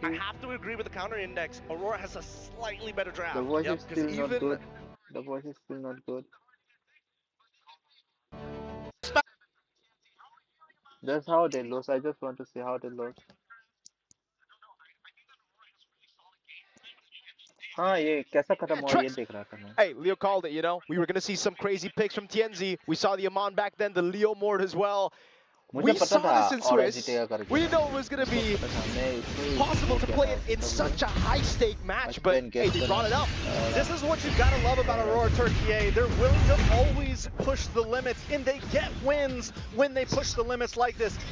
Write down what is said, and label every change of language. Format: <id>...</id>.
<en>I have to agree with the counter index. Aurora has a slightly better draft. The voice is still not good. The voice is still not good. That's how they lose. I just want to see how they lose.</en> <hi>हाँ ये कैसा खत्म हुआ ये देख रहा था मैं.</hi> <en>Hey, Leo called it, you know. We were going to see some crazy picks from TNZ. We saw the Amon back then, the Leo Mord as well. We saw this in Swiss. We didn't know it was going to be possible to play it in such a high-stake match, but hey, they brought it up. This is what you've got to love about Aurora Turkey. They're willing to always push the limits, and they get wins when they push the limits like this.</en>